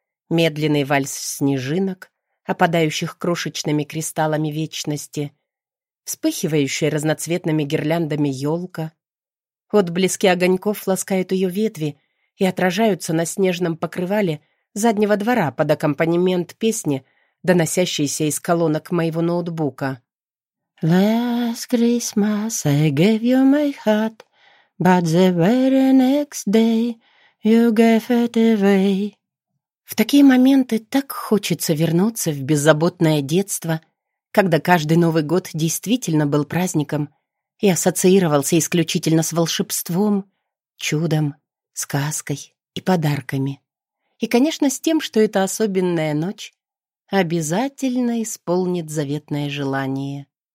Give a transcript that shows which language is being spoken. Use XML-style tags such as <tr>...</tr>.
<ru>Медленный вальс снежинок, опадающих крошечными кристаллами вечности, вспыхивающая разноцветными гирляндами елка. Отблески огоньков ласкают ее ветви и отражаются на снежном покрывале заднего двора под аккомпанемент песни, доносящейся из колонок моего ноутбука.</ru> <en>Last Christmas I gave you my heart, but the very next day you gave it away.</en> <ru>В такие моменты так хочется вернуться в беззаботное детство, когда каждый Новый год действительно был праздником и ассоциировался исключительно с волшебством, чудом, сказкой и подарками. И, конечно, с тем, что эта особенная ночь обязательно исполнит заветное желание.</ru>